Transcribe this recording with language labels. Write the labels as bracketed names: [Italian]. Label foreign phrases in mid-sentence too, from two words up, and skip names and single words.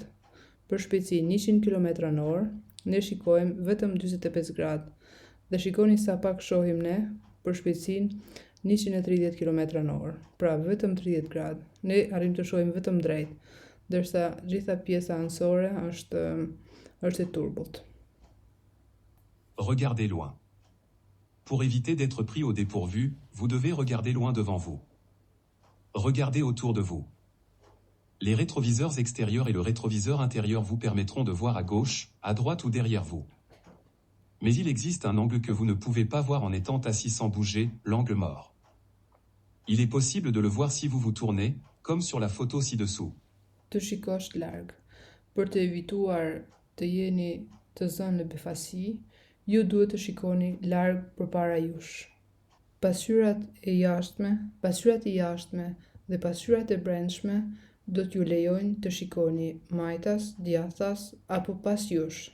[Albanian] Për shpejtësinë 100 km/h, ne shikojmë vetëm 45 gradë. Dhe shikoni sa pak shohim ne për shpejtësinë 130 km/h, pra vetëm 30 gradë. Ne arrim të shohim vetëm drejt, ndërsa gjitha pjesa anësore është e turbut. [French] Regardez loin. Pour éviter d'être pris au dépourvu, vous devez regarder loin devant vous. Regardez autour de vous. Les rétroviseurs extérieurs et le rétroviseur intérieur vous permettront de voir à gauche, à droite ou derrière vous. Mais il existe un angle que vous ne pouvez pas voir en étant assis sans bouger, l'angle mort. Il est possible de le voir si vous vous tournez, comme sur la photo ci-dessous. [Albanian] Të shikosh larg. Për të evituar të jeni të zënë në befasi, ju duhet të shikoni larg përpara jush. Pasqyrat e jashtme dhe pasqyrat e brendshme do t'ju lejojnë të shikoni majtas, djathtas apo pas jush.